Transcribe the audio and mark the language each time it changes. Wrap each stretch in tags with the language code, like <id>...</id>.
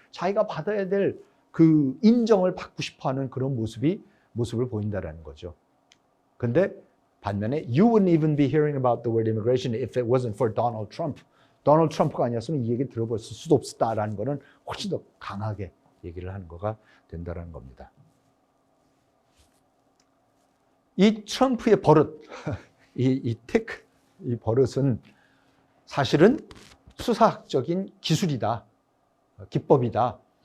<ko>자기가 받아야 될 그 인정을 받고 싶어하는 그런 모습을 보인다라는 거죠. 근데 반면에</ko> <en>you wouldn't even be hearing about the word immigration if it wasn't for Donald Trump.</en> <ko>도널드 트럼프가 아니었으면 이 얘기 들어볼 수도 없었다라는 거는 훨씬 더 강하게 얘기를 하는 거가 된다라는 겁니다. 이 트럼프의 버릇, 이 버릇은 사실은 수사학적인 기술이다, 기법이다.</ko>